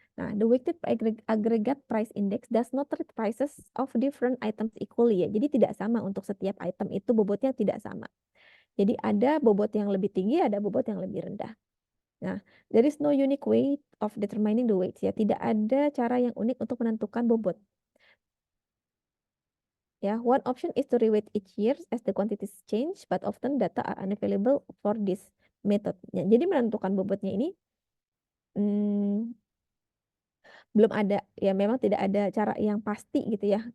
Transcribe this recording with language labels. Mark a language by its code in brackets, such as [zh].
[en] Nah, the weighted aggregate price index does not treat prices of different items equally ya. [id] Jadi tidak sama untuk setiap item itu bobotnya tidak sama. Jadi ada bobot yang lebih tinggi, ada bobot yang lebih rendah. [en] Nah, there is no unique way of determining the weights ya. [id] Tidak ada cara yang unik untuk menentukan bobot. [en] Ya, one option is to reweight each year as the quantities change, but often data are unavailable for this method. [id] Ya, jadi menentukan bobotnya ini belum ada ya, memang tidak ada cara yang pasti gitu ya.